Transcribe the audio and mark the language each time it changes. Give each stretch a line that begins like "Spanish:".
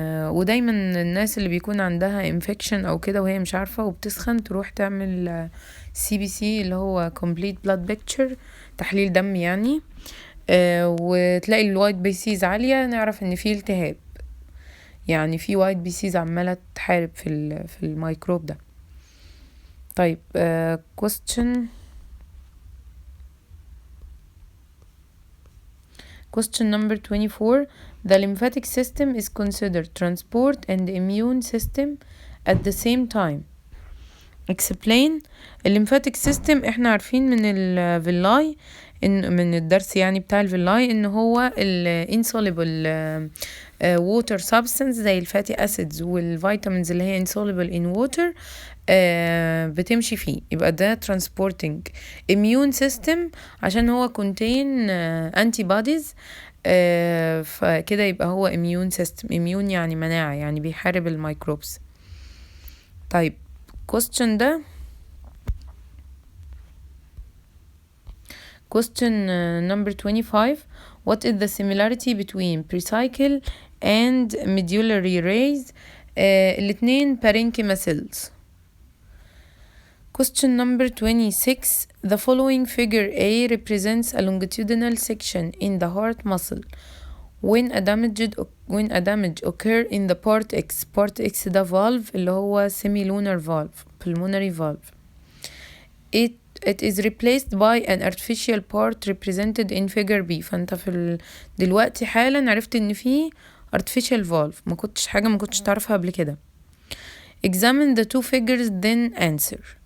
Arabic: ودايما الناس اللي بيكون عندها انفكشن او كده وهي مش عارفة وبتسخن تروح تعمل CBC اللي هو complete blood picture، تحليل دم يعني، وتلاقي الوايت بيسيز عالية، نعرف ان فيه التهاب، يعني في وايت بيسيز عمالة تحارب في الميكروب ده.
English: طيب question number 24. The lymphatic system is considered transport and immune system at the same time. Explain.
Arabic: الليمفاتيك سيستم احنا عارفين من الفيلاي، ان من الدرس يعني بتاع الفيلاي، ان هو insoluble water substance زي الفاتي acids والفيتامينز اللي هي insoluble in water بتمشي فيه، يبقى ده transporting. immune system عشان هو contain antibodies، فكده يبقى هو immune system. immune يعني مناعة، يعني بيحارب الميكروبس.
English: طيب question ده question number 25. What is the similarity between precycle and medullary rays؟
Arabic: الاتنين parenchyma cells.
English: Question number 26. The following figure A represents a longitudinal section in the heart muscle when a damage occur in the part X. part X ده valve اللي هو semilunar valve pulmonary valve. It is replaced by an artificial part represented in figure B.
Arabic: فانت دلوقتي حالا عرفت ان في artificial valve، ما كنتش تعرفها قبل كده.
English: Examine the two figures then answer.